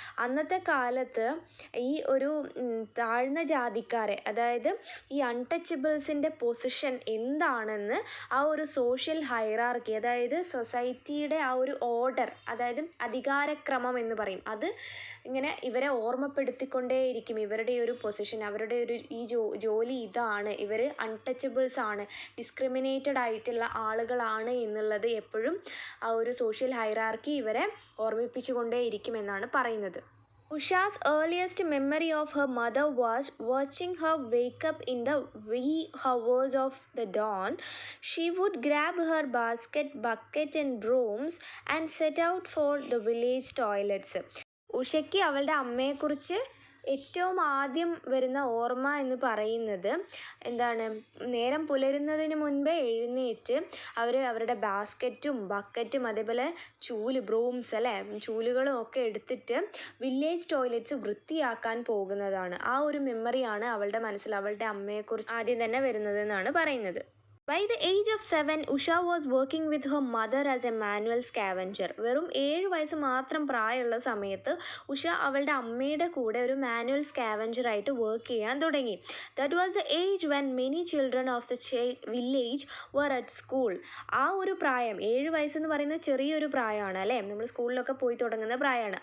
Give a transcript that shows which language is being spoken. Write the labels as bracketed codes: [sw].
[ml] അന്നത്തെ കാലത്ത് ഈ ഒരു താഴ്ന്ന ജാതിക്കാരെ, അതായത് ഈ അൺടച്ചബിൾസിൻ്റെ പൊസിഷൻ എന്താണെന്ന് ആ ഒരു സോഷ്യൽ ഹൈറാർക്കി, അതായത് സൊസൈറ്റിയുടെ ആ ഒരു ഓർഡർ, അതായത് അധികാരക്രമം എന്ന് പറയും, അത് ഇങ്ങനെ ഇവരെ ഓർമ്മപ്പെടുത്തിക്കൊണ്ടേയിരിക്കും. ഇവരുടെ ഒരു പൊസിഷൻ, അവരുടെ ഒരു ഈ ജോലി ഇതാണ്, ഇവർ അൺടച്ചബിൾസ് ആണ്, ഡിസ്ക്രിമിനേറ്റഡ് ആയിട്ടുള്ള ആളുകളാണ് എന്നുള്ളത് എപ്പോഴും ആ ഒരു സോഷ്യൽ ഹൈറാർക്കി ഇവരെ ഓർമ്മിപ്പിച്ചുകൊണ്ടേയിരിക്കുമെന്നാണ് പറയുന്നത്. [en] Usha's earliest memory of her mother was watching her wake up in the wee hours of the dawn. She would grab her basket, bucket and brooms and set out for the village toilets. [ml] ഉഷയ്ക്ക് അവളുടെ അമ്മയെക്കുറിച്ച് ഏറ്റവും ആദ്യം വരുന്ന ഓർമ്മ എന്ന് പറയുന്നത് എന്താണ്, നേരം പുലരുന്നതിന് മുൻപേ എഴുന്നേറ്റ് അവരുടെ ബാസ്ക്കറ്റും ബക്കറ്റും അതേപോലെ ബ്രൂംസ് അല്ലേ, ചൂലുകളും ഒക്കെ എടുത്തിട്ട് വില്ലേജ് ടോയ്ലറ്റ്സ് വൃത്തിയാക്കാൻ പോകുന്നതാണ്. ആ ഒരു മെമ്മറിയാണ് അവളുടെ മനസ്സിൽ അവളുടെ അമ്മയെക്കുറിച്ച് ആദ്യം തന്നെ വരുന്നതെന്നാണ് പറയുന്നത്. By the age of 7, Usha was working with her mother as a manual scavenger. വെറും 7 വയസ്സ് മാത്രം പ്രായമുള്ള സമയത്ത് ഉഷ അവളുടെ അമ്മയുടെ കൂടെ ഒരു മാനുവൽ സ്കാവഞ്ചറായിട്ട് വർക്ക് ചെയ്യാൻ തുടങ്ങി. [en] That was the age when many children of the village were at school. [ml] ആ ഒരു പ്രായം, 7 വയസ്സെന്ന് പറയുന്നത് ചെറിയൊരു പ്രായമാണ് അല്ലേ, നമ്മൾ സ്കൂളിലൊക്കെ പോയി തുടങ്ങുന്ന പ്രായമാണ്.